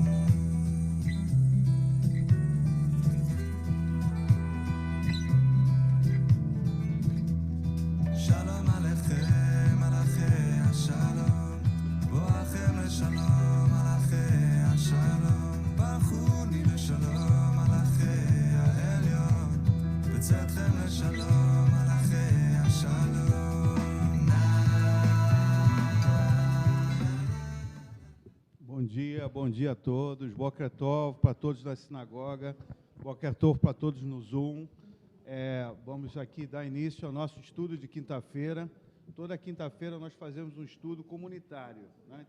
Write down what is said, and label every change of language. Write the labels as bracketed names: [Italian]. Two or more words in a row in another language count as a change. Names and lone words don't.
[Hebrew] שלום עליכם, מלאכי השלום, בואכם לשלום, מלאכי השלום, ברכוני לשלום, מלאכי העליון, בצאתכם לשלום, מלאכי השלום. [Portuguese] Bom dia a todos. [Hebrew] בוקר טוב [Portuguese] para todos da sinagoga. [Hebrew] בוקר טוב [Portuguese] para todos no Zoom. Vamos aqui dar início ao nosso estudo de quinta-feira. Toda quinta-feira nós fazemos um estudo comunitário, né?